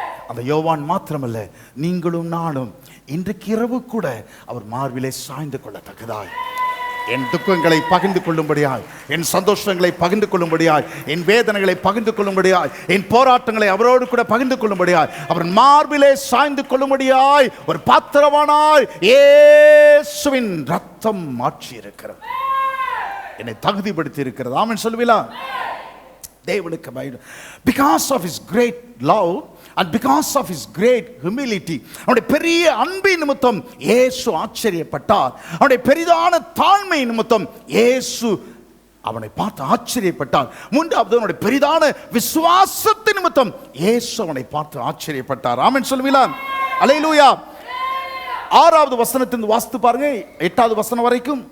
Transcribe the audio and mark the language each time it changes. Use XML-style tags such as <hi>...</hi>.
<ta>அந்த யோவான் மாத்திரமல்ல, நீங்களும் நானும் இன்றைக்கு இரவு கூட அவர் மார்பிலே சாய்ந்து கொள்ளத்தக்கதாய், என் துக்கங்களை பகிர்ந்து கொள்ளும்படியாய், என் சந்தோஷங்களை பகிர்ந்து கொள்ளும்படியாய், என் வேதனைகளை பகிர்ந்து கொள்ளும்படியாய், என் போராட்டங்களை அவரோடு கூட பகிர்ந்து கொள்ளும்படியாய், அவர் மார்பிலே சாய்ந்து கொள்ளும்படியாய் ஒரு பாத்திரவானாய் இயேசுவின் ரத்தம் மாற்றி இருக்கிறது, என்னை தகுதிப்படுத்தி இருக்கிறது. ஆமென் சொல்லுவீங்களா? தேவனுக்கு பயந்து,</ta> <en>because of his great love and because of his great humility,</en> <ta>அவருடைய பெரிய அன்பின் நிமித்தம் இயேசு ஆச்சரியப்பட்டார். அவருடைய பெரிதான தாழ்மை நிமித்தம் இயேசு அவனை பார்த்து ஆச்சரியப்பட்டார். மூன்றாவது, அவனுடைய பெரிதான விசுவாசத்தின் நிமித்தம் இயேசு அவனை பார்த்து ஆச்சரியப்பட்டார். ஆமென் சொல்லுவீங்களா? அல்லேலூயா. 6வது வசனத்திலிருந்து வாசித்து பாருங்க, 8வது வசனம் வரைக்கும்.</ta>